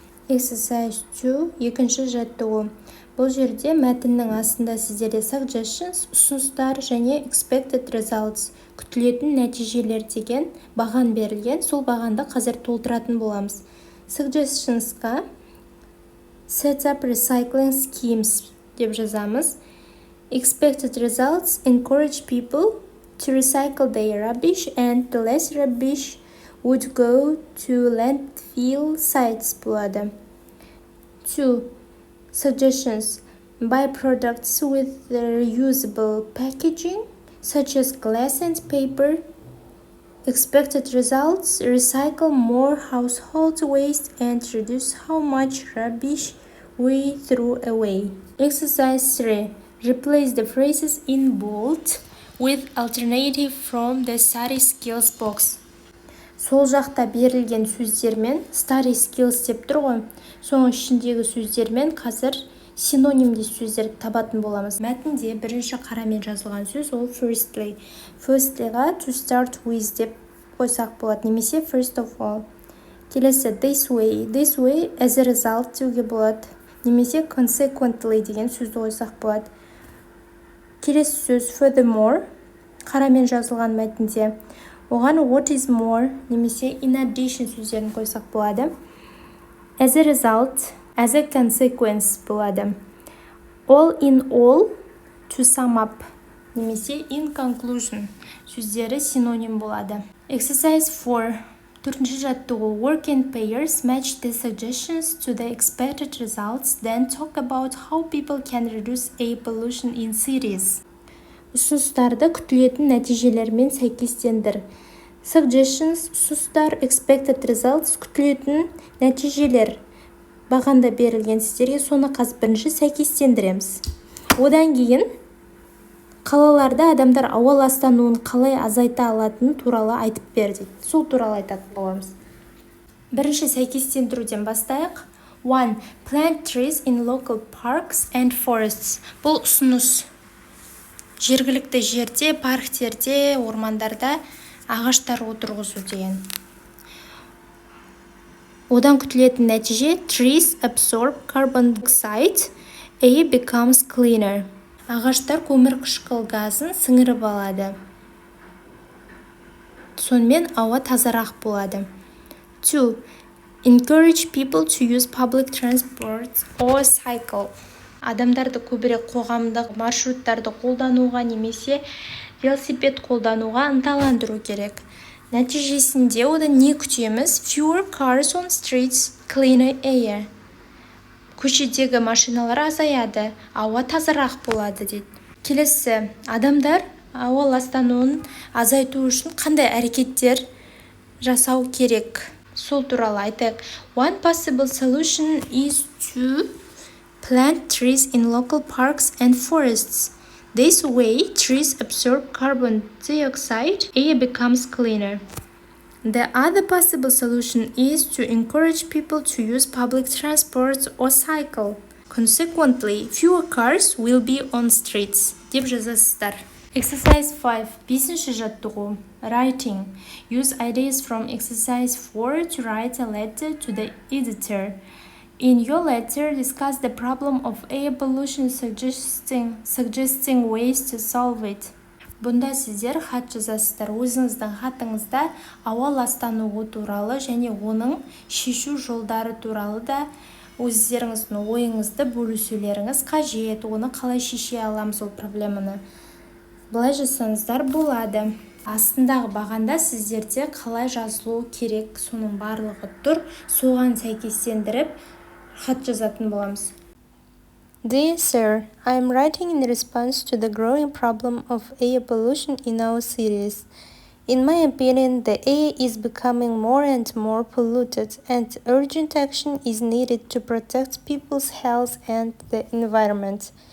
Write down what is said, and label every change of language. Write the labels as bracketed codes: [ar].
[en] Exercise 2, [kk] екінші жаттығу. Бұл жерде мәтіннің астында сіздерде suggestions, ұсыныстар және [en] expected results, [kk] күтілетін нәтижелер деген баған берілген. Сол бағанды қазір толтыратын боламыз. [en] Suggestionsқа set up recycling schemes [kk] деп жазамыз. [en] Expected results encourage people to recycle their rubbish, and the less rubbish would go to landfill sites болады. 2. Suggestions: buy products with reusable packaging, such as glass and paper. Expected results: recycle more household waste and reduce how much rubbish we throw away. Exercise 3. Replace the phrases in bold with alternative from the study skills box. [kk] Сол жақта берілген сөздермен [en] study skills [kk] деп тұр ғой. Соның ішіндегі сөздермен қазір синонимді сөздерді табатын боламыз. Мәтінде бірінші қарамен жазылған сөз ол firstly. Firstlyға [en] to start with [kk] деп қойсақ болады, немесе [en] first of all. [kk] Келесі this way. [en] This way as a result [kk] деуге болады, немесе consequently деген сөзді қойсақ болады. Келесі сөз furthermore. Қарамен жазылған мәтінде оған [en] what is more [kk] немесе [en] in addition [kk] сөздерін қойсақ болады. [en] As a result, as a consequence болады. All in all, to sum up немесе in conclusion [kk] сөздері синоним болады. [en] Exercise 4. [kk] Төртінші жаттығу. [en] Work in pairs, match the suggestions to the expected results, then talk about how people can reduce air pollution in cities. [kk] Ұсыныстарды күтілетін нәтижелермен сәйкестендір. Suggestions, ұсыныстар, [en] expected results, [kk] күтілетін нәтижелер. Бағанда берілген сіздерге соны қазір бірінші сәйкестендіреміз. Одан кейін қалаларда адамдар ауа ластануын қалай азайта алатыны туралы айтып бер дейді. Сол туралы айтатын боламыз. Бірінші сәйкестендіруден бастайық. 1. [en] Plant trees in local parks and forests. [kk] Бұл ұсыныс. Жергілікті жерде, парктерде, ормандарда ағаштар отырғызу деген. Одан күтілетін нәтиже [en] trees absorb carbon dioxide, air becomes cleaner. [kk] Ағаштар көмірқышқыл газын сіңіріп алады. Сонымен ауа тазарақ болады. 2. [en] Encourage people to use public transport or cycle. [kk] Адамдарды көбірек қоғамдық маршруттарды қолдануға немесе велосипед қолдануға ынталандыру керек. Нәтижесінде одан не күтеміз? [en] Fewer cars on streets, cleaner air. [kk] Көшедегі машиналар азаяды, ауа тазарақ болады дейді. Келесі, адамдар ауа ластануын азайту үшін қандай әрекеттер жасау керек? Сол туралы айтайық. [en] One possible solution is to plant trees in local parks and forests. This way, trees absorb carbon dioxide, air becomes cleaner. The other possible solution is to encourage people to use public transport or cycle. Consequently, fewer cars will be on streets. [kk] Деп жазасыздар. [en] Exercise 5. [kk] 5-ші жаттығу. Writing. [en] Use ideas from exercise 4 to write a letter to the editor. In your letter, discuss the problem of air pollution, suggesting ways to solve it. [kk] Бұнда сіздер хат жазасыздар. Өзіңіздің хатыңызда ауа ластануы туралы және оның шешу жолдары туралы да өздеріңіздің ойыңызды бөлісулеріңіз қажет. Оны қалай шеше аламыз ол проблеманы. Былай жазсаңыздар болады. Астындағы бағанда сіздерде қалай жазылу керек, соның барлығы тұр. Соған сәйкестендіріп хат жазатын боламыз. [en] Dear Sir, I am writing in response to the growing problem of air pollution in our cities. In my opinion, the air is becoming more and more polluted, and urgent action is needed to protect people's health and the environment.